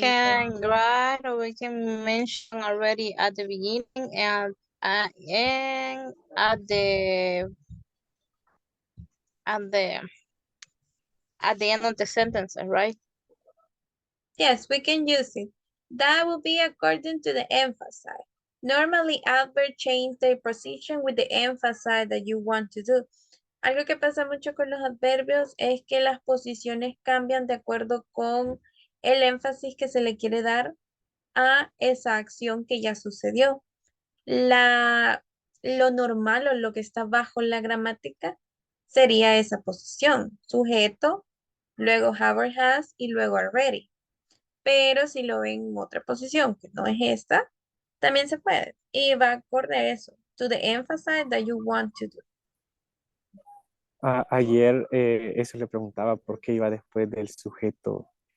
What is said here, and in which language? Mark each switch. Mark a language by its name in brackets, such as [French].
[English] can write or we can mention already at the beginning and at at the at the end of the sentence, right? Yes, we can use it. That will be according to the emphasis. Normally, adverb change their position with the emphasis that you want to do. [Spanish] Algo que pasa mucho con los adverbios es que las posiciones cambian de acuerdo con el énfasis que se le quiere dar a esa acción que ya sucedió. Lo normal o lo que está bajo la gramática sería esa posición. Sujeto, luego have or has y luego already. Pero si lo ven en otra posición que no es esta, también se puede. Y va acorde eso. [English] To the emphasis that you want to do. [Spanish] Ayer eso le preguntaba por qué iba después del sujeto.